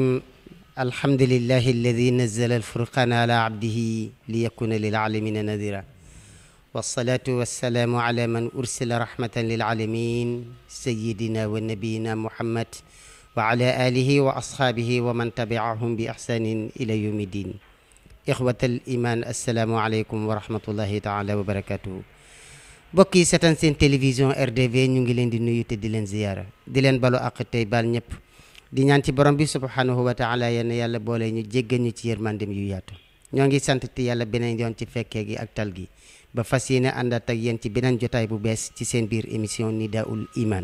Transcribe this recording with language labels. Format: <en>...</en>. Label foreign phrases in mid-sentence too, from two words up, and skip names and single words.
<ar>الحمد لله الذي نزل الفرقان على عبده ليكون للعالمين نذيرا، والصلاة والسلام على من أرسل رحمة للعالمين سيدنا ونبينا محمد وعلى آله وأصحابه ومن تبعهم بإحسان إلى يوم الدين. إخوة الإيمان، السلام عليكم ورحمة الله تعالى وبركاته.</ar> <wo>bokk yi seetaan seen télévision RDV ñu ngi leen di nuyu te di leen ziyaara, di leen balu ak tey baal ñëpp, di ñaan ci borom bi</wo> <ar>سبحانه وتعالى</ar> <wo>yenn yàlla boole ñu jéggal ñu ci yërmandem yu yaatu. ñoo ngi sant ti yàlla beneen yoon ci fekkee gi ak tal gi ba fas yéene àndaat ak yéen ci beneen jotaay bu bees ci seen biir émission Nidaa'ul Iman.</wo>